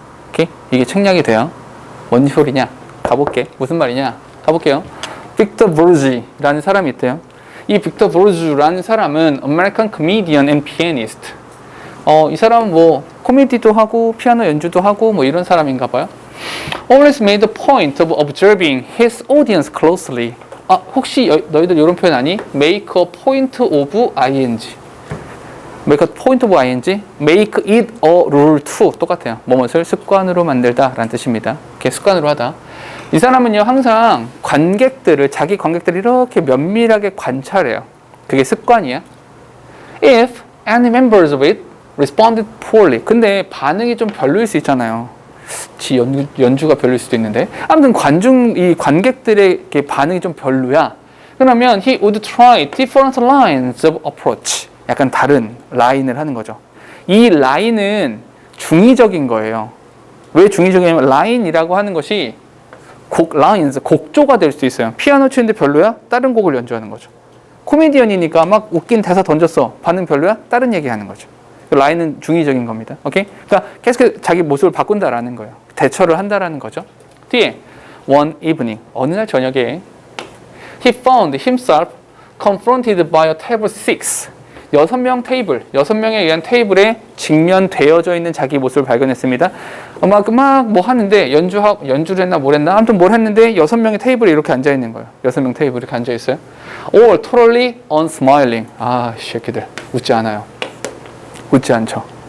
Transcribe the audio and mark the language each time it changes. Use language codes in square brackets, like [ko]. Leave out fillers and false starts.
[ko] 오케이? 이게 책략이 돼요. 뭔 소리냐? 가볼게. 무슨 말이냐? 가볼게요. 빅터 브루지라는 사람이 있대요. 이 빅터 브루즈라는 사람은 [en] American comedian and pianist. [ko] 이 사람은 뭐 코미디도 하고 피아노 연주도 하고 뭐 이런 사람인가 봐요. [en] Always made a point of observing his audience closely. [ko] 혹시 너희들 이런 표현 아니? [en] Make a point of ing. make a point of ing, make it a rule to [ko] 똑같아요. 뭐뭇을 습관으로 만들다 라는 뜻입니다. 이렇게 습관으로 하다. 이 사람은요 항상 자기 관객들을 이렇게 면밀하게 관찰해요. 그게 습관이야. [en] If any members of it responded poorly. [ko] 근데 반응이 좀 별로일 수 있잖아요. 연주가 별로일 수도 있는데. 아무튼 이 관객들의 반응이 좀 별로야. 그러면 [en] he would try different lines of approach. [ko] 약간 다른 라인을 하는 거죠. 이 라인은 중의적인 거예요. 왜 중의적이냐면 라인이라고 하는 것이 곡조가 될 수 있어요. 피아노 치는데 별로야? 다른 곡을 연주하는 거죠. 코미디언이니까 막 웃긴 대사 던졌어. 반응 별로야? 다른 얘기하는 거죠. 라인은 중의적인 겁니다. 오케이? 그러니까 계속 자기 모습을 바꾼다라는 거예요. 대처를 한다라는 거죠. 뒤에 [en] one evening [ko] 어느 날 저녁에 [en] he found himself confronted by a table 6. [ko] 6명에 의한 테이블에 직면되어져 있는 자기 모습을 발견했습니다. 막 뭐 하는데 연주를 했나 뭘 했나 아무튼 뭘 했는데 6명의 테이블에 이렇게 앉아 있는 거예요. 6명 테이블에 이렇게 앉아 있어요. [en] All totally unsmiling. [ko] 아, 새끼들 웃지 않아요. 웃지 않죠.